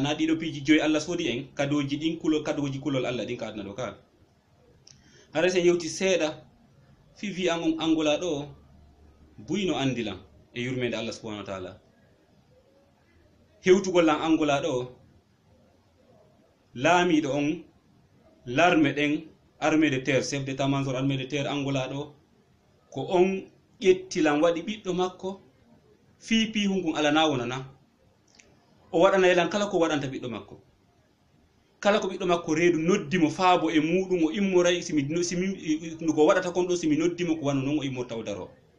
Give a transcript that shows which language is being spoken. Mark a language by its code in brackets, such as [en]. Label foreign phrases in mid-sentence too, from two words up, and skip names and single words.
[ff] na ɗiɗo piiji joyi Allah sodi en kadoji ɗin kadoji kulol Allah ɗin ka adna ɗo ka. hara sen yewti seeɗa fi wi an on angola ɗo buyno andilan e yurmede Allah [ar] subhanahu wa ta'ala [ff] hewtugol an angola ɗo laamiɗo on l'armée ɗen [fr] armée de terre chef d'état major armée de terre [ff] angola ɗo ko on ƴettilan waɗi ɓiɗɗo makko fii pihungun alana wonana o waɗana elan kala ko waɗanta ɓiɗɗo makko kala ko ɓiɗɗo makko reedu noddimo faabo e muɗum o immoray simi ko waɗata kon ɗo simi noddimo ko wano noon o immorta o daro